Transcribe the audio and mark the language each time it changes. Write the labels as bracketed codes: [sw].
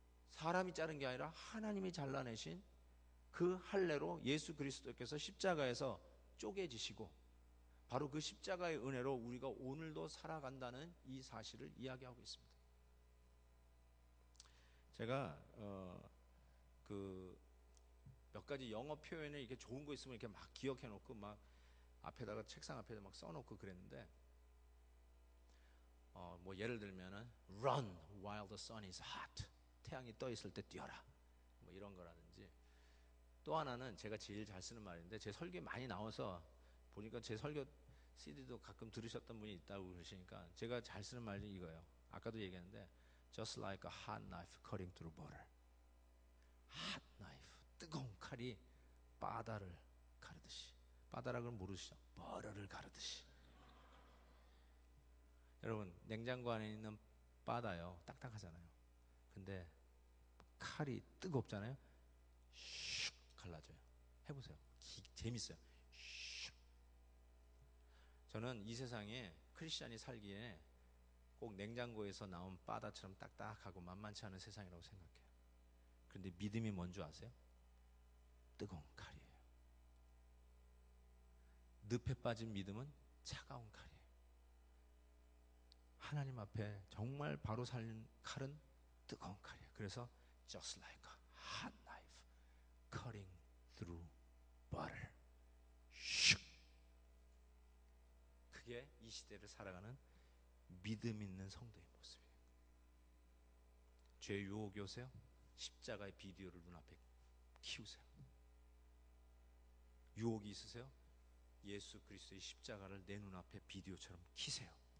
[ko] 사람이 자른 게 아니라 하나님이 잘라내신 그 할례로 예수 그리스도께서 십자가에서 쪼개지시고 바로 그 십자가의 은혜로 우리가 오늘도 살아간다는 이 사실을 이야기하고 있습니다. 제가 몇 가지 영어 표현에 이렇게 좋은 거 있으면 이렇게 막 기억해 놓고 막 앞에다가 책상 앞에다 막 써놓고 그랬는데, 뭐 예를 들면은 [en] run while the sun is hot. [ko] 태양이 떠 있을 때 뛰어라. 뭐 이런 거라든지. 또 하나는 제가 제일 잘 쓰는 말인데 제 설교에 많이 나와서 보니까 제 설교 CD도 가끔 들으셨던 분이 있다고 그러시니까 제가 잘 쓰는 말이 이거예요. 아까도 얘기했는데 [en] just like a hot knife cutting through butter. [ko] hot knife, 뜨거운 칼이 바다를 가르듯이. 바다락을 모르시죠? 버터를 가르듯이. 여러분 냉장고 안에 있는 바다요 딱딱하잖아요. 근데 칼이 뜨겁잖아요. 슉 갈라져요. 해보세요. 재밌어요. 슉. 저는 이 세상에 크리스찬이 살기에 꼭 냉장고에서 나온 바다처럼 딱딱하고 만만치 않은 세상이라고 생각해요. 그런데 믿음이 뭔지 아세요? 뜨거운 칼이에요. 늪에 빠진 믿음은 차가운 칼이에요. 하나님 앞에 정말 바로 살린 칼은 뜨거운 칼이에요. 그래서 [en] just like a hot knife cutting through butter. [ko] 슉. 그게 이 시대를 살아가는 믿음 있는 성도의 모습이에요. 죄 유혹이 오세요? 십자가의 비디오를 눈앞에 키우세요. 유혹이 있으세요? 예수 그리스도의 십자가를 내 눈앞에 비디오처럼 키세요.